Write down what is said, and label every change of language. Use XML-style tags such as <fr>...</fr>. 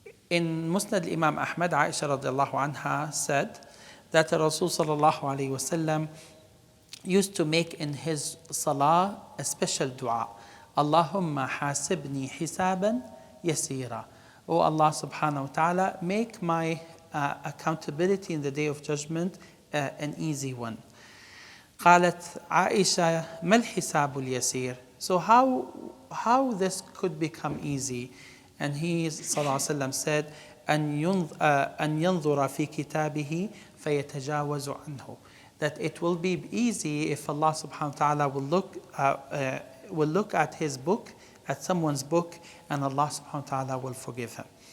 <en>In Musnad Imam Ahmad, Aisha radiallahu anha said that Rasul sallallahu alayhi wa sallam used to make in his salah a special dua.</en> <ar>Allahumma hasibni hisaban yasira.</ar> <en>Oh Allah subhanahu wa ta'ala, make my accountability in the day of judgment an easy one.</en> <ar>قالت عائشة ما الحساب اليسير.</ar> <en>So how this could become easy? And he sallallahu alayhi wa sallam said</en> <ar>أن ينظر في كتابه فيتجاوز عنه.</ar> <en>That it will be easy if Allah subhanahu wa ta'ala will look at his book, at someone's book, and Allah subhanahu wa ta'ala will forgive him.</en>